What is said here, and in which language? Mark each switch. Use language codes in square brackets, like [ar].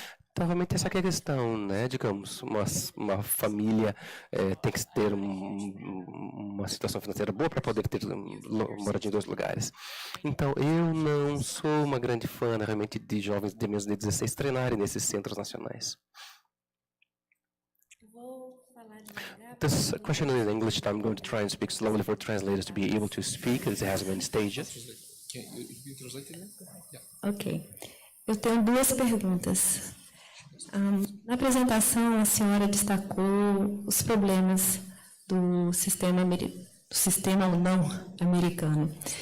[pt] Então realmente essa que é a questão, né? Digamos, uma família tem que ter uma situação financeira boa para poder ter moradia em dois lugares. Então, eu não sou uma grande fã, né, realmente, de jovens de menos de 16 treinarem nesses centros nacionais. [en] This question is in English, so I'm going to try and speak slowly for translators to be able to speak, as it has many stages. Ok. [pt] Eu tenho duas perguntas. Na apresentação, a senhora destacou os problemas do sistema não americano.